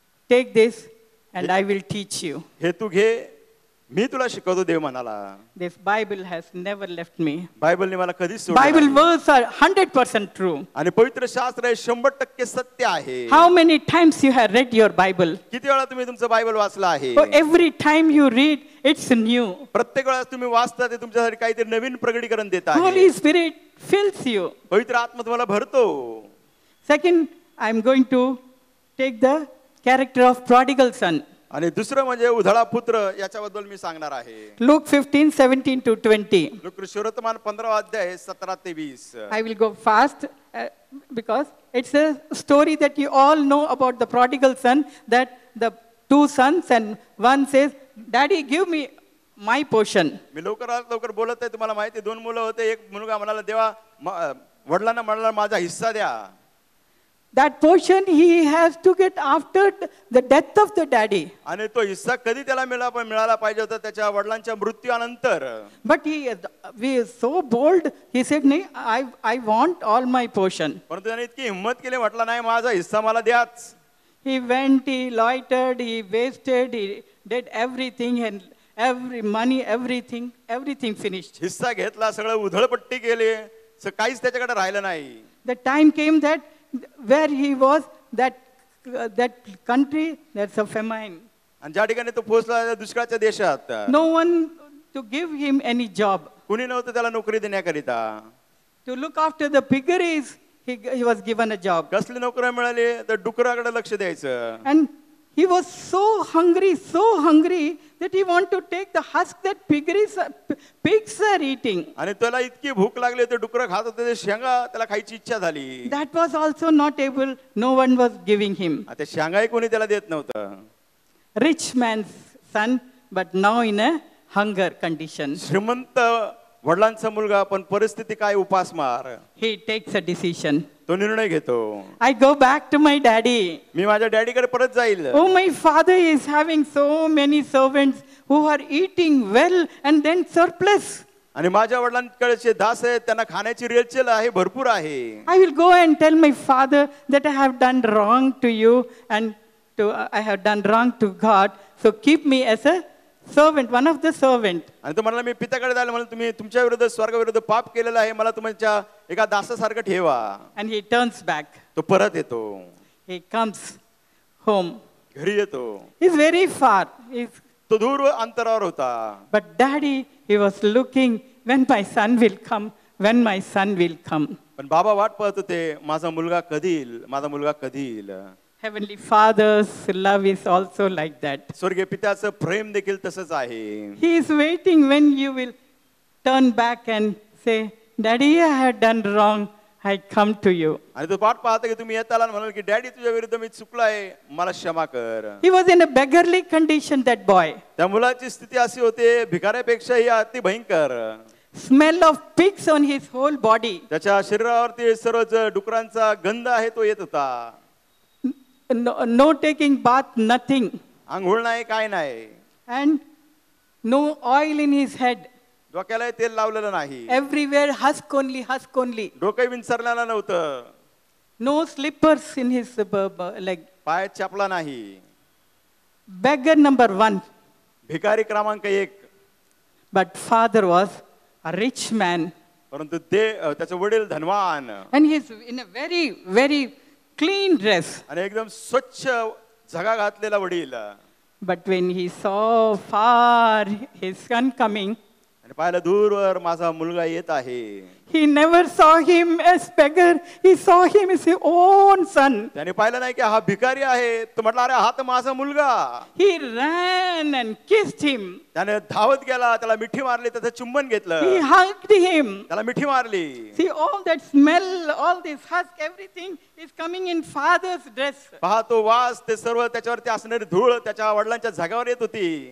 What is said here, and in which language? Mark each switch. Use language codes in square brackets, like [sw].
[en] Take this and I will teach you. [mr] हे तू घे, मी तुला शिकवतो, देव म्हणाला. [en] This Bible has never left me. [mr] बायबलने मला कधीच सोडलं [en] Bible [mr] नाही. [en] words are 100% true. [mr] आणि पवित्र शास्त्र हे 100% सत्य आहे. [en] How many times you have read your Bible? [mr] किती वेळा तुम्ही तुमचं बायबल वाचलं आहे. [en] So every time you read, it's new. [mr] प्रत्येक वेळेस तुम्ही वाचता ते तुमच्यासाठी काहीतरी नवीन प्रगटीकरण देत आहे. [en] Holy Spirit fills you. [mr] पवित्र आत्मा तुम्हाला भरतो. [en] Second, I'm going to take the character of prodigal son. [mr] आणि दुसरं म्हणजे उधळा पुत्र याच्याबद्दल मी सांगणार आहे. [en] Luke 15:17 to 20. [mr] लूकवर्तमान 15 अध्याय 17 ते 20. [en] I will go fast because it's a story that you all know about the prodigal son, that the two sons and one says, Daddy, give me my portion. [mr] मी लवकरात लवकर बोलत आहे. तुम्हाला माहिती 2 मुलं होते. एक मुलगा म्हणाला देवा वडिलांना म्हणाला माझा हिस्सा द्या. [en] That portion he has to get after the death of the daddy. [mr] आणि तो हिस्सा कधी त्याला मिळाला पाहिजे होता त्याच्या वडिलांच्या मृत्यूनंतर. [en] But he is so bold. He said, "No, I want all my portion." [mr] परंतु त्याने इतकी हिम्मत केली, म्हटलं नाही माझा हिस्सा मला द्याच. [en] He went, he loitered, he wasted, he did everything, and every money, everything finished. [mr] हिस्सा घेतला, सगळं उधळपट्टी केली, काहीच त्याच्याकडे राहिलं नाही. [en] The time came that where he was, that country, there's a famine. [mr] आणि ज्या ठिकाणी तो पोहोचला दुष्काळाच्या देशात, [en] No one to give him any job. [mr] कुणी नव्हतं त्याला नोकरी देण्याकरिता. [en] To look after the piggeries, he was given a job. [mr] कसली नोकरी मिळाली तर डुकराकडे लक्ष द्यायचं. [en] And he was so hungry that he wanted to take the husk that pigs are eating. [mr] आणि त्याला इतकी भूक लागली ते डुकर खात होते ते शेंगा त्याला खायची इच्छा झाली. [en] That was also not able. No one was giving him. [mr] ते शेंगाही कोणी त्याला देत नव्हतं. [en] Rich man's son, but now in a hunger condition. [mr] श्रीमंत वडिलांचा मुलगा पण परिस्थिती काय उपासमार. [en] He takes a decision. [mr] तो निर्णय घेतो. [en] I go back to my daddy. [mr] मी माझ्या डॅडीकडे परत जाईल. [en] Oh, my father is having so many servants who are eating well and then surplus. [mr] आणि माझ्या वडिलांकडचे दास आहेत त्यांना खाण्याची रेलचेल आहे भरपूर आहे. [en] I will go and tell my father that I have done wrong to you and I have done wrong to God. So keep me as a servant, one of the servant. [mr] आणि तो म्हणाला मी पित्याकडे जायला म्हणून तुम्ही तुमच्या विरुद्ध स्वर्गाविरुद्ध पाप केलेलं आहे मला तुमच्या एका दासासारखं ठेवा. [en] And he turns back. [mr] तो परत येतो. [en] He comes home. [mr] घरी येतो. [en] He's very far. [mr] तो दूर अंतरावर होता. [en] But daddy, he was looking when my son will come, when my son will come. [mr] पण बाबा वाट पाहत होते माझा मुलगा कधी येईल, माझा मुलगा कधी येईल. [en] Heavenly Father's love is also like that. [mr] स्वर्गीय पित्याचं प्रेम देखील तसंच आहे. [en] He is waiting when you will turn back and say, Daddy, I had done wrong. I come to you. [mr] आणि तो वाट पाहता की तुम्ही येताला म्हणाल की डॅडी तुझ्या विरुद्ध मी चुकलोय मला क्षमा कर. [en] He was in a beggarly condition, that boy. [mr] त्या मुलाची स्थिती अशी होते भिकाऱ्यापेक्षाही अति भयंकर. [en] Smell of pigs on his whole body. [mr] त्याच्या शरीरावरती सर्वच डुकरांचा गंध आहे तो येत होता. [en] No taking bath, nothing. [mr] आंघोळ नाही काय नाही. [en] And no oil in his head. [mr] डोक्याला तेल लावलेलं नाही. [en] Everywhere husk only. [mr] डोकं विंचरलेलं नव्हतं. [en] No slippers in his leg. [mr] पायात चपला नाही. [en] Beggar number 1. [mr] भिकारी क्रमांक 1. [en] But father was a rich man. [mr] परंतु त्याचे वडील धनवान. [en] And he is in a very clean dress. [mr] आणि एकदम स्वच्छ झगा घातलेला वडील. [en] But when he saw far his son coming, [mr] आणि पाहिलं दूरवर माझा मुलगा येत आहे. [en] he never saw him as beggar. He saw him as his own son. [mr] त्याने पाहिलं नाही की हा भिकारी आहे. तो म्हटला अरे हा तर माझा मुलगा. [en] He ran and kissed him. [mr] त्याने धावत गेला त्याला मिठी मारली त्याचं चुंबन घेतलं. [en] He hugged him. [mr] त्याला मिठी मारली. [en] See, all that smell, all this husk, everything is coming in father's dress. [mr] पहा तो वास ते सर्व त्याच्यावरती असणारी धूळ त्याच्या वडिलांच्या जागावर येत होती.